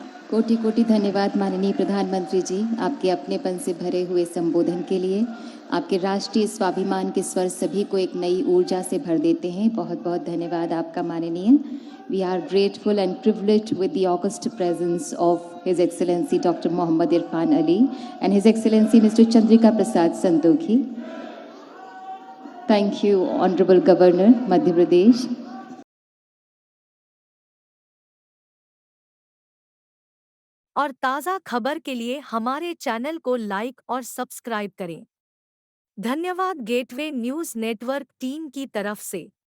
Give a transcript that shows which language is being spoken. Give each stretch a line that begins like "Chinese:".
Hindi: कोटि कोटि धन्यवाद माननीय प्रधानमंत्री जी, आपके अपनेपन से भरे हुए संबोधन के लिए। आपके राष्ट्रीय स्वाभिमान के स्वर सभी को एक नई ऊर्जा से भर देते हैं। बहुत बहुत धन्यवाद आपका माननीय।
English: We are grateful and privileged with the august presence of His Excellency Dr. Mohammad Irfan Ali and His Excellency Mr. Chandrika Prasad Santokhi. Thank you, Honorable Governor, Madhya Pradesh.
Hindi: और ताज़ा खबर के लिए हमारे चैनल को लाइक और subscribe करें। धन्यवाद गेटवे न्यूज़ नेटवर्क टीम की तरफ से।